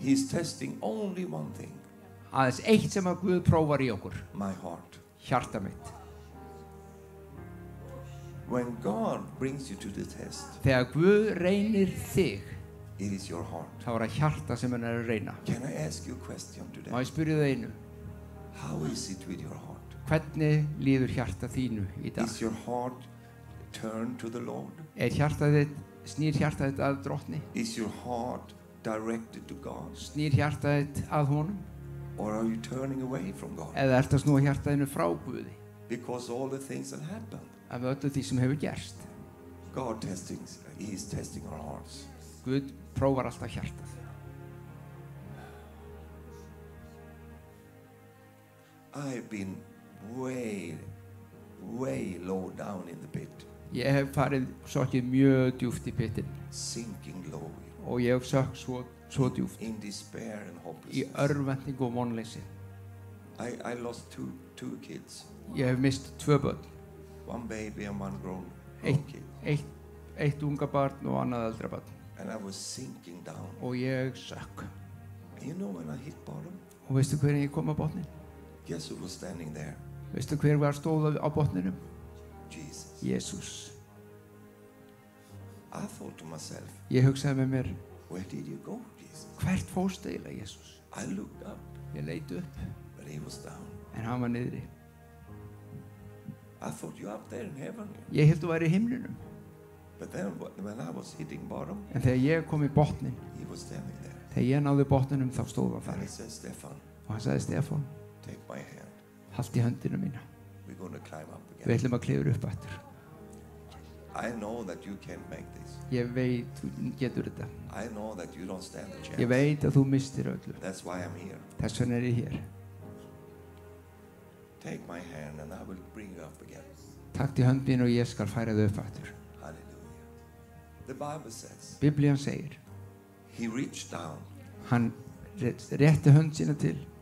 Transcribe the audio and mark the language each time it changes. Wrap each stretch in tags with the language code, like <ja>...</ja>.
<en>He's testing only one thing,</en> <is>Aðeins eitt sem að Guð prófar í okkur,</is> <en>my heart.</en> <is>hjarta mitt.</is> <en>When God brings you to the test,</en> <is>Þegar Guð reynir þig,</is> <en>it is your heart.</en> <is>þá er það hjarta sem hann er að reyna.</is> <en>Can I ask you a question today?</en> <is>Má ég spyrja það einu,</is> <en>How is it with your heart?</en> <is>hvernig líður hjarta þínu í dag?</is> <en>Is your heart turned to the Lord?</en> <is>Snýr hjarta þitt að drottni?</is> <en>Is your heart directed to God?</en> <is>Snýr hjarta þitt að honum?</is> <en>Or are you turning away from God?</en> <is>Eða ert að snúa hjarta þínu frá Guði?</is> <en>Because all the things that happen,</en> <is>Af öllu því sem hefur gerst.</is> <en>God He is testing our hearts.</en> <is>Guð prófar alltaf hjartað.</is> <en>I've been way low down in the pit,</en> <is>Ég hef farið sokkið mjög djúpt í pittin</is> <en>sinking low,</en> <is>og ég hef sökk svo djúpt</is> <en>in despair and</en> <is>í</is> <en>hopelessness.</en> <is>örvendingu og vonleysi.</is> <en>I lost two kids,</en> <is>Ég hef mist 2 börn,</is> <en>one baby and one grown kid,</en> <is>eitt unga barn og annað eldra barn,</is> <en>and I was sinking down.</en> <is>og ég sökk.</is> <en>And you know when I hit bottom,</en> <is>Og veistu hver ég kom á botnin?</is> <en>guess who was standing there?</en> <is>Veistu hver var stóð á botninum?</is> <en>Jesus.</en> <is>Jesús.</is> <en>I thought to myself,</en> <is>Ég hugsaði með mér,</is> <en>where did you go, Jesus?</en> <is>hvert fórstu eiginlega, Jesús?</is> <en>I looked up,</en> <is>Ég leit upp,</is> <en>but he was down.</en> <is>en hann var niðri.</is> <en>I thought you up there in heaven.</en> <is>Ég held þú væri í himninum,</is> <en>But then when I was hitting bottom,</en> <is>en þegar ég kom í botnin,</is> <en>he was standing there.</en> <is>þegar ég náði botninum, þá stóð hann</is> <en>And he</en> <is>þar.</is> <en>said, Stefan,</en> <is>Og hann sagði, Stefán,</is> <en>take my hand.</en> <is>halt í höndina mína.</is> <en>We're going to climb up</en> <is>Við</is> <en>again.</en> <is>ætlum að klifra upp aftur.</is> <en>I know that you can't make this.</en> <is>Ég veit, þú getur þetta.</is> <en>I know that you don't stand a chance.</en> <is>Ég veit að þú mistir öllu.</is> <en>That's why I'm here.</en> <is>Þess vegna er ég hér.</is> <en>Take my hand and I will bring you up again.</en> <is>Takk til hönd mín og ég skal færa þau upp aftur.</is> <en>Hallelujah. The Bible says</en> <is>Biblían segir,</is> <en>he reached down</en> <is>hann rétti hönd sína til</is>